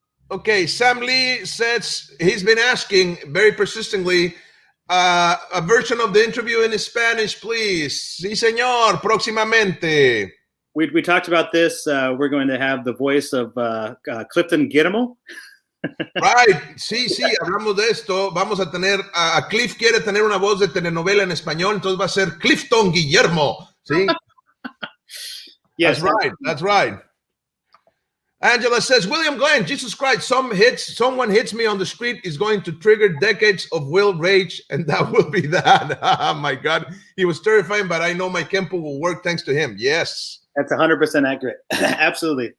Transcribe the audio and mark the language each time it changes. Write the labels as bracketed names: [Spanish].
[English] Okay, Sam Lee says he's been asking very persistently a version of the interview in Spanish, please. [Spanish] Sí, señor, próximamente. [English] We talked about this. We're going to have the voice of Clifton Guillermo. Right, [Spanish] sí, hablamos de esto. Vamos a tener, a Cliff quiere tener una voz de telenovela en español, entonces va a ser Clifton Guillermo. ¿Sí? [English] Yes, that's right. Angela says, William Glenn, Jesus Christ, someone hits me on the street is going to trigger decades of will rage, and that will be that. Oh my God. He was terrifying, but I know my Kenpo will work thanks to him. Yes. That's 100% accurate. Absolutely.